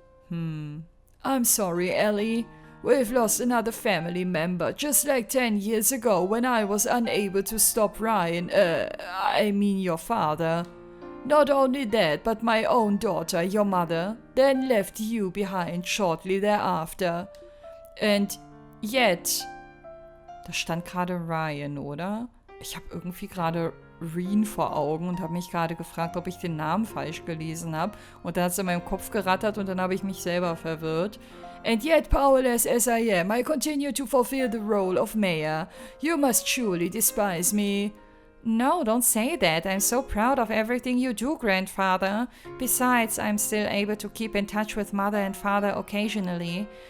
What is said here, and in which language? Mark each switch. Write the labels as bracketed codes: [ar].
[en] I'm sorry, Ellie. We've lost another family member, just like 10 years ago when I was unable to stop Ryan, your father. Not only that, but my own daughter, your mother, then left you behind shortly thereafter. And yet... [de] Da stand gerade Ryan, oder? Ich habe irgendwie gerade Reen vor Augen und habe mich gerade gefragt, ob ich den Namen falsch gelesen habe. Und da hat es in meinem Kopf gerattert und dann habe ich mich selber verwirrt. [en] And yet, powerless as I am, I continue to fulfill the role of MEHR. You must surely despise me. No, don't say that. I'm so proud of everything you do, Grandfather. Besides, I'm still able to keep in touch with Mother and Father occasionally.